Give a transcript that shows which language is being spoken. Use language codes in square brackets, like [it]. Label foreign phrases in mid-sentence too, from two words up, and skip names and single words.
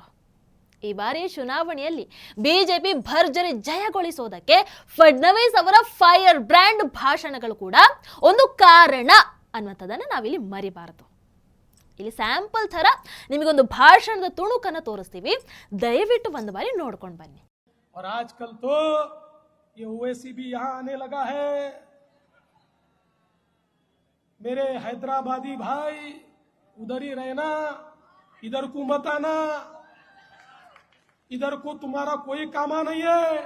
[kn] ಈ ಬಾರಿ ಚುನಾವಣೆಯಲ್ಲಿ ಬಿಜೆಪಿ ಭರ್ಜರಿ ಜಯಗೊಳಿಸೋದಕ್ಕೆ ಫಡ್ನವೀಸ್ ಅವರ [en] fire brand [kn] ಭಾಷಣಗಳು ಕೂಡ ಒಂದು ಕಾರಣ ಅನ್ನುವಂಥದ್ದನ್ನು ನಾವಿಲ್ಲಿ ಮರಿಬಾರದು. ಇಲ್ಲಿ ಸ್ಯಾಂಪಲ್ ತರ ನಿಮಗೊಂದು ಭಾಷಣದ ತುಣುಕನ್ನು ತೋರಿಸ್ತೀವಿ, ದಯವಿಟ್ಟು ಒಂದು ಬಾರಿ ನೋಡ್ಕೊಂಡು ಬನ್ನಿ. [hi] मेरे हैदराबादी भाई उधर ही रहना, इधर को मत आना, इधर को तुम्हारा कोई कामा नहीं है.